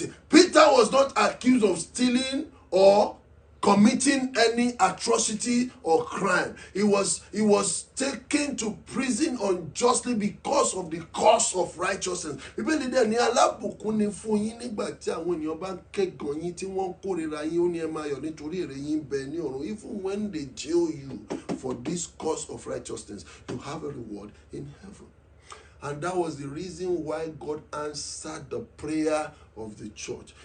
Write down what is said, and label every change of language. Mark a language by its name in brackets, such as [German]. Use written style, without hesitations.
[English] Peter was not accused of stealing or committing any atrocity or crime. He was taken to prison unjustly because of the cause of righteousness. [Yoruba] Bíbélì dẹ̀ ní alábùkún ni fún yín nígbà tí àwọn ènìyàn bá ń kẹ́gàn yín tí wọ́n ń kórìíra yín, ó ní ẹ máa yọ̀ nítorí èrè yín bẹ ní ọ̀run. [English] Even when they jail you for this cause of righteousness, you have a reward in heaven. And that was the reason why God answered the prayer of the church.